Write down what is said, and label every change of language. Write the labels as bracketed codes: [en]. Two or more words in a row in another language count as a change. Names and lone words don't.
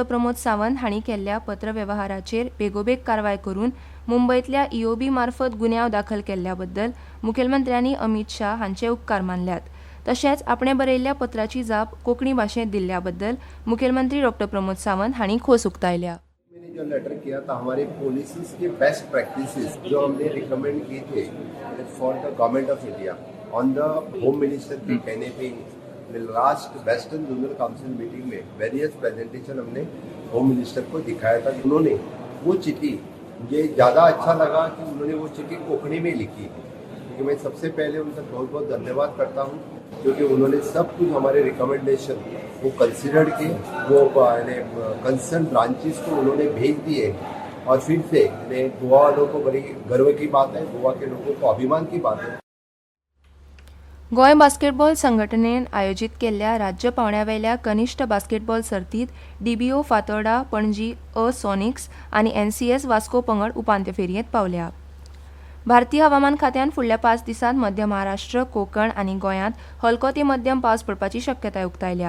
[kok] प्रमोद सावंत हांणी केल्ल्या पत्रव्यवहाराचेर बेगोबेग कारवाय करून मुंबयतल्या EOB मार्फत गुन्यांव दाखल केल्ल्या बद्दल मुखेलमंत्र्यांनी अमित शाह हांचे उपकार मानल्यात. तशेंच आपणे बरयल्ल्या पत्राची जाप कोंकणी भाशेंत दिल्ल्या बद्दल मुखेलमंत्री डॉ. प्रमोद सावंत हांणी खोस उक्तायल्या. [hi] मैंने जो लेटर किया था हमारे पॉलिसीज के [en] best practices [hi] जो हमने रिकमेंड किए थे [en] for the government of India on the home minister [hi] के कहने पे [en] last western zonal council meeting [hi] में [en] various presentation [hi] हमने [en] home minister [hi] को दिखाया था. उन्होंने वो चिट्ठी मुझे ज़्यादा अच्छा लगा कि उन्होंने वो चिट्ठी कोंकणी में लिखी, क्योंकि मैं सबसे पहले उनका बहुत बहुत धन्यवाद करता हूँ क्योंकि उन्होंने सब कुछ हमारे रिकमेंडेशन वो कंसिडर्ड किए, वो [en] concern branches [hi] को उन्होंने भेज दिए और फिर से गोवा वालों को बड़ी गर्व की बात है, गोवा के लोगों को अभिमान की बात है. [kok] गोंय बास्केटबॉल संघटनेन आयोजीत केल्ल्या राज्य पावंड्यावेल्या कनिश्ठ बास्केटबॉल सर्तीत DBO फातोर्डा, पणजी सॉनिक्स आनी NCS वास्को पंगड उपांत्य फेरयेंत पावल्या. भारतीय हवामान खात्यान फुडल्या 5 दिसांत मध्य महाराष्ट्र, कोकण आनी गोंयांत हलको ते मध्यम पावस पडपाची शक्यताय उक्तायल्या.